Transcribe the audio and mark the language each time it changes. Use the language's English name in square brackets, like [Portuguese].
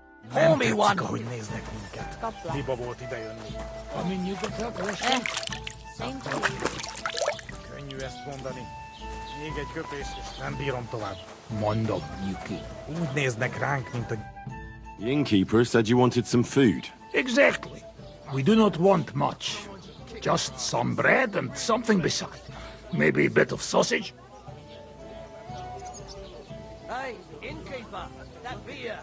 [English] Pour me one. God bless. I mean, you got that lesson? Same to you. [Hungarian] Könnyű ezt mondani. Még egy köpés, és nem bírom tovább. Mondom, Yuki. Úgy néznek ránk, mint a... [English] The innkeeper said you wanted some food. Exactly. We do not want much. Just some bread and something beside. Maybe a bit of sausage. Hey, innkeeper, that beer.